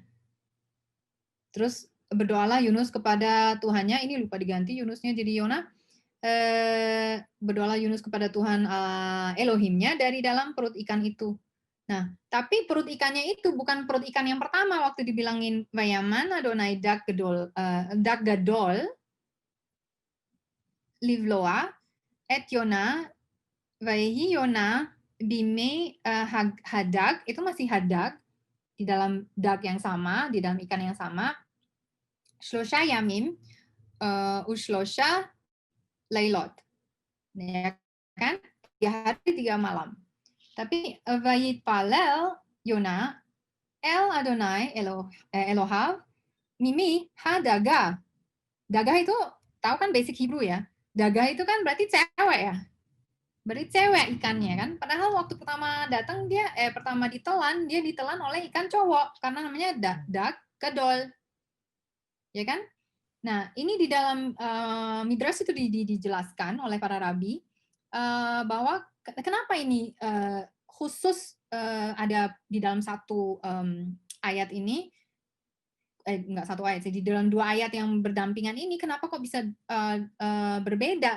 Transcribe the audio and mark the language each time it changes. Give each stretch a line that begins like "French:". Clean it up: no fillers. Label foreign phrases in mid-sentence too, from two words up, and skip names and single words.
Indonesian: Terus berdoalah Yunus kepada Tuhannya, ini lupa diganti Yunusnya jadi Yona. Berdoalah Yunus kepada Tuhan Elohimnya dari dalam perut ikan itu. Nah, tapi perut ikannya itu bukan perut ikan yang pertama waktu dibilangin
Hebrew: וימן יהוה דג גדול לבלע את יונה ויהי יונה במעי הדג,
Indonesian: itu masih hadag di dalam dag yang sama, di dalam ikan yang sama.
Hebrew: שלשה ימים ושלשה לילות.
Indonesian: Ya kan? 3 hari 3 malam.
Hebrew: Tapi ויתפלל יונה אל יהוה אלהיו ממעי הדגה.
Indonesian: Daga itu tahu kan
English: basic Hebrew
Indonesian: ya. Daga itu kan berarti cewek ya. Berarti cewek ikannya kan. Padahal waktu pertama datang dia pertama ditelan, dia ditelan oleh ikan cowok karena namanya
Hebrew: דג גדול.
Indonesian: Ya kan? Nah, ini di dalam Midrash itu dijelaskan oleh para rabi bahwa kenapa ini khusus ada di dalam satu ayat ini, enggak satu ayat sih, di dalam 2 ayat yang berdampingan ini, kenapa kok bisa berbeda?